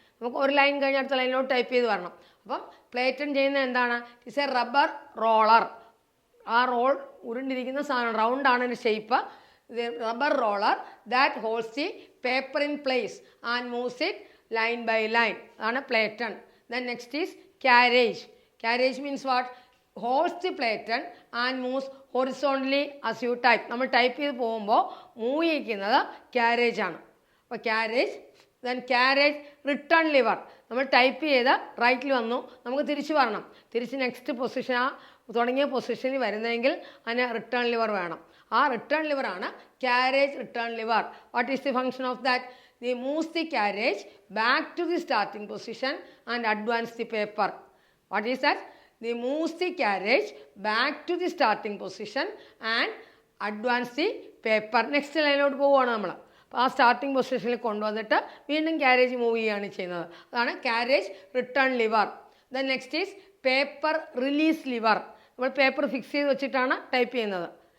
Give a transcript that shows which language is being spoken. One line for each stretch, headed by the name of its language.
Malayalam: നമുക്ക് ഒരു ലൈൻ കഴിഞ്ഞ് അടുത്ത ലൈനിലോട്ട് ടൈപ്പ് ചെയ്ത് വരണം. അപ്പം പ്ലേറ്റൺ ചെയ്യുന്നത് എന്താണ്?
English: It's a rubber roller.
Malayalam: ആ റോൾ ഉരുണ്ടിരിക്കുന്ന സാധനം, റൗണ്ടാണ് അതിൻ്റെ shape.
English: Rubber roller that holds the paper in place and moves it line by line.
Malayalam: അതാണ് പ്ലേറ്റൺ.
English: Then next is carriage. Carriage means what? Holds the platen and moves horizontally as you type.
Malayalam: നമ്മൾ type ചെയ്ത് പോകുമ്പോൾ move ചെയ്യിക്കുന്നത് carriage ആണ്. അപ്പോൾ carriage. Then carriage return liver. നമ്മൾ type ചെയ്ത് റൈറ്റിൽ വന്നു, നമുക്ക് തിരിച്ച് വരണം. തിരിച്ച് നെക്സ്റ്റ് പൊസിഷൻ, ആ തുടങ്ങിയ പൊസിഷനിൽ വരുന്നതെങ്കിൽ അതിന് റിട്ടേൺ ലിവർ വേണം. ആ return ലിവറാണ് carriage return liver.
English: What is the function of that? They moves the carriage back to the starting position and advance the paper. What is that? They moves the carriage back to the starting position and advance the paper.
Malayalam: Next ലൈനിലോട്ട് പോവുകയാണ് നമ്മൾ. അപ്പോൾ ആ starting പൊസിഷനിൽ കൊണ്ടുവന്നിട്ട് വീണ്ടും carriage move ചെയ്യുകയാണ് ചെയ്യുന്നത്. അതാണ്
English: Carriage return lever. Then next is paper release lever.
Malayalam: നമ്മൾ പേപ്പർ ഫിക്സ് ചെയ്ത് വെച്ചിട്ടാണ് ടൈപ്പ് ചെയ്യുന്നത്.